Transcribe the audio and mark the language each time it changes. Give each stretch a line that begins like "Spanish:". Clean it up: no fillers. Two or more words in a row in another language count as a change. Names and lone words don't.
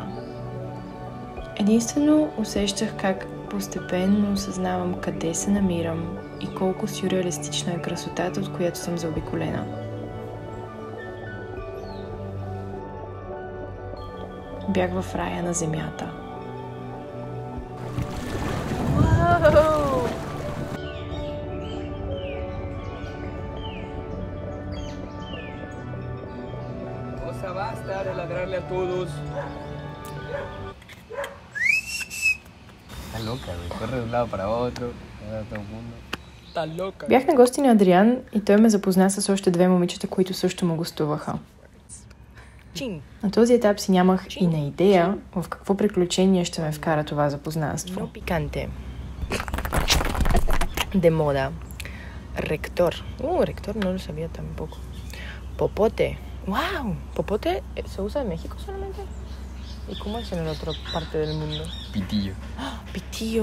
Bulgarian: Единствено усещах как постепенно осъзнавам къде се намирам и колко сюрреалистична е красотата, от която съм заобиколена. Бях в рая на земята. Вау!
Spanish: Cosa basta de ladrarle a todos. Está loca, güey. Corre de un lado para otro, a todo el mundo. Está loca.
Bulgarian: Бях на гости на Адриан и той ме запозна с още две момичета, които също му гостуваха. На този етап си нямах и на идея в какво приключение ще ме вкара това запознанство.
Spanish: No picante. De moda. Rector. Rector no lo sabía tampoco. Popote. ¡Wow! ¿Popote se usa en México solamente? ¿Y cómo es en la otra parte del mundo? Pitillo. Pitillo.